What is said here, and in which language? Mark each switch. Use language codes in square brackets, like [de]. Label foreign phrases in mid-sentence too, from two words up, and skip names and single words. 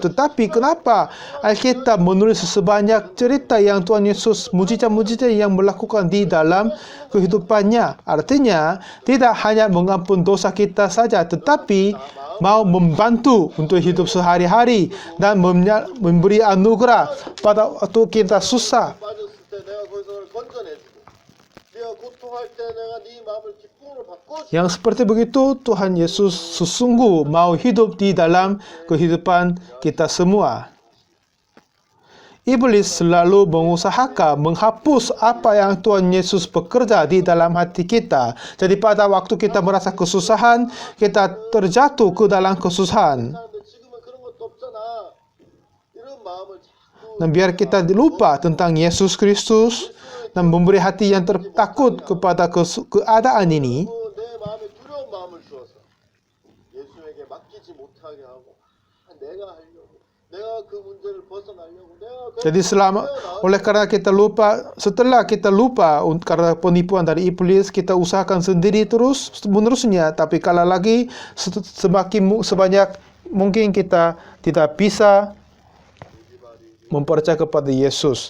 [id] Tetapi kenapa Alkitab menulis sebanyak cerita yang Tuhan Yesus, mujizat-mujizat yang melakukan di dalam kehidupannya? Artinya, tidak hanya mengampun dosa kita saja, tetapi mau membantu untuk hidup sehari-hari dan memberi anugerah pada waktu kita susah. [ko] 빠졌을 때 내가 거기서 너를 건져내주고 네가 고통할 때 내가 네 마음을 기쁨으로 바꿔주고 [id] Yang seperti begitu, Tuhan Yesus sesungguh mau hidup di dalam kehidupan kita semua. Iblis selalu mengusahakan menghapus apa yang Tuhan Yesus bekerja di dalam hati kita. Jadi pada waktu kita merasa kesusahan, kita terjatuh ke dalam kesusahan. [ko] 사는데 지금은 그런 것도 없잖아. 이런 마음을 자꾸 [id] Dan biar kita lupa tentang Yesus Kristus dan memberi hati yang takut kepada keadaan ini, [ko] 내 마음에 두려운 마음을 주어서 예수에게 맡기지 못하게 하고 내가 하려고 내가 그 문제를 벗어나려고 내가 [id] jadi oleh karena kita lupa, setelah kita lupa karena penipuan dari iblis, kita usahakan sendiri terus menerusnya. Tapi kalau lagi sebanyak mungkin kita tidak bisa mempercaya kepada Yesus.